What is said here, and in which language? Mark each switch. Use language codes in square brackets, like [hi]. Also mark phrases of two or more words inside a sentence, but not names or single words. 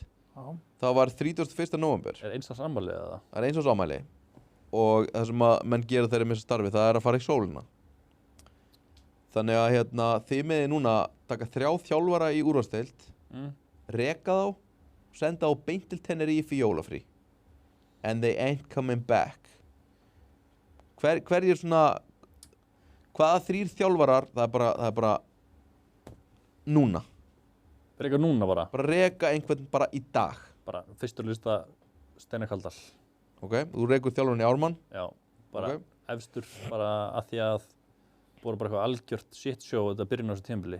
[is] Já. Það var 31. nóvember. Er eins árs afmæli eða? Það er eins árs afmæli. Og það sem að menn gera þegar þeir missa starfi, það er að fara í sólina. Þannig að þið meði núna taka 3 þjálfara í úrvalsdeild, reka þá, senda á beint til Tenerife í jólafrí. [en] And they ain't coming back. [is] Hverjir svona, hvaða 3 þjálfarar, það er bara núna. Reka núna bara? Bara reka einhvern bara í dag. Bara fyrstur lista Steinar Kaldal. Þú rekur þjálfarinn í Ármann? Já, bara efstur bara að því að voru bara eitthvað algjört [en] shit show [is] þetta byrjun á þessu tímabili.